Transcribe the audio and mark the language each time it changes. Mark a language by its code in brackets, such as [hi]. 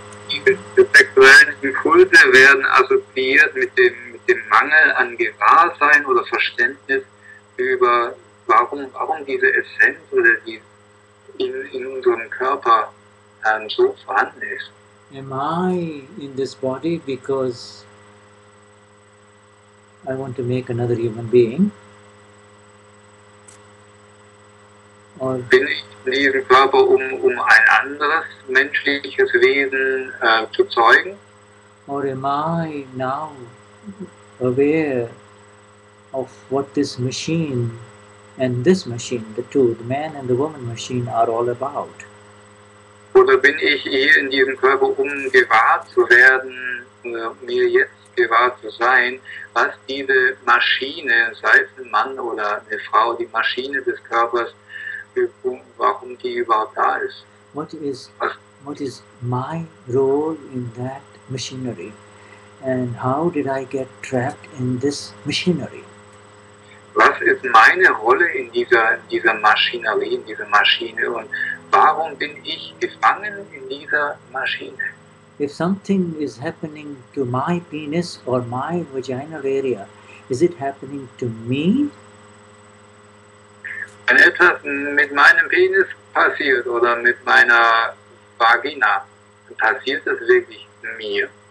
[de] Die sexuellen Impulse werden assoziiert mit dem Mangel an Gewahrsein oder Verständnis über warum diese Essenz oder die in unserem Körper so vorhanden ist. [en] Am I in this body because I want to make another human being? Or [de] bin ich in diesem Körper, um ein anderes menschliches Wesen zu zeugen? [en] Or am I now aware of what this machine and this machine, the two, the man and the woman machine, are all about? [de] Oder bin ich hier in diesem Körper, um gewahr zu werden, mir jetzt gewahr zu sein, was diese Maschine, sei es ein Mann oder eine Frau, die Maschine des Körpers, warum die überhaupt da ist? [en] What is my role in that machinery? And how did I get trapped in this machinery? [de] Was ist meine Rolle in dieser Maschinerie, in dieser Maschine, und warum bin ich gefangen in dieser Maschine? [en] If something is happening to my penis or my vaginal area, is it happening to me? [de] Wenn etwas mit meinem Penis passiert oder mit meiner Vagina, passiert das wirklich mir?